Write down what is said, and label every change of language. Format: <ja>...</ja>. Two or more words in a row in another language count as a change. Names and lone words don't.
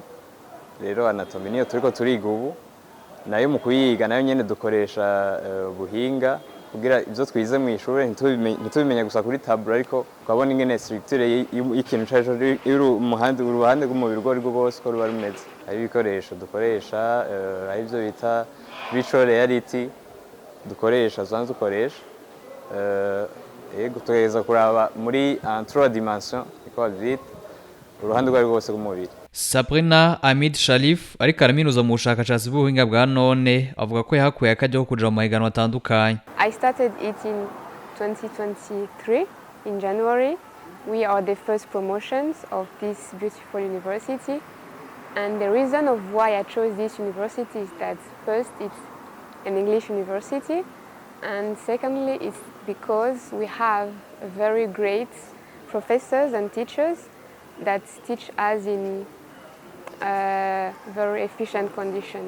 <rn>Rero anatomy niyo turiko turiga ubu, nayo mu kuyiga nayo nyene dukoresha buhinga kugira ivyo twize mu ishure ntitubimenya gusa kuri tableau, ariko twabona ingene structure y'ikintu cyaje uruhande rw'umubiri rwo rwose ko ruba rumeze. Hari ibikoresho dukoresha, hari ivyo bita</rn> <en>virtual reality</en> <rn>dukoresha zanzu dukoresha, yego tugeza kuraba muri 3 dimensions iko vite uruhande rwari rwose rw'umubiri. Sabrina Amid Sharif ari Kaminuza mu bushakashatsi bw'ubuhinga bwa none avuga ko yahakuye akajya ko kuja mu mahiganwa atandukanye.</rn> <en>I started it in 2023 in January. We are the first promotions of this beautiful university, and the reason of why I chose this university is that first it's an English university, and secondly it's because we have very great professors and teachers that teach us in very efficient conditions.</en>